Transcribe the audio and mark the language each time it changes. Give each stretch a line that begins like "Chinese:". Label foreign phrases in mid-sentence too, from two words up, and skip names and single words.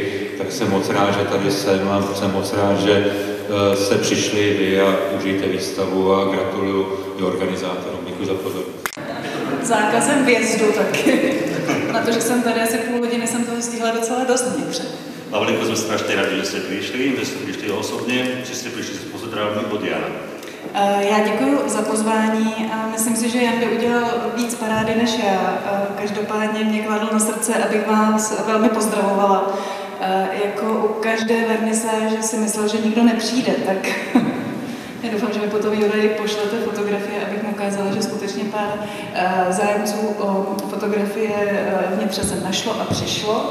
Czech: Tak jsem moc rád, že tady jsem a jsem moc rád, že jste přišli vy a užijte výstavu a gratuluju i organizátorům. Děkuji za pozornost. Zákazem vjezdu taky. Na to, že jsem tady asi půl hodiny, jsem toho stihla docela dost někde. Pavlinko,
Slovak: sme strašne radi, že ste prišli osobne, že ste prišli z pozdravu od Jana.
Czech: Já děkuji za pozvání a myslím si, že Jan by udělal víc parády než já. Každopádně mě kladl na srdce, abych vás velmi pozdravovala. Jako u každé vernisáže si myslel, že nikdo nepřijde, tak já doufám, že mi potom Juraj pošlete fotografie, abych mu ukázala, že skutečně pár zájemců o fotografie v Nitře se našlo a přišlo.